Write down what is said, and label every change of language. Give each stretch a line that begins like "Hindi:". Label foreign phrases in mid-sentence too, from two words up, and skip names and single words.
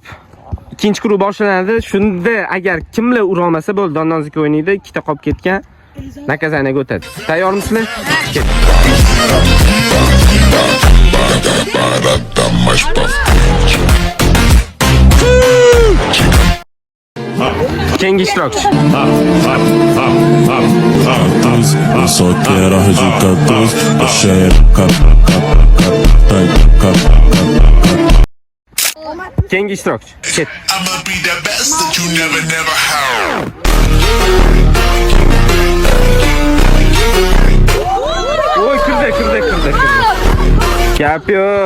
Uzbek: Ikkinchi guruh boshlanadi. Shunda agar kimlar ura olmasa bo'ldi, donnozlik o'ynaydi. Ikkita qolib ketgan nakazanaga o'tadi. Tayyormisizlar? Ketdi. Keyingi ishtirokchi.
Portuguese: Eu só quero arranjar dois. Achei
Uzbek: Keyingi ishtirokchi. Ketdi.
English: I'ma be the best that you never had.
Uzbek: Oy, kirdi. Gap yo'q.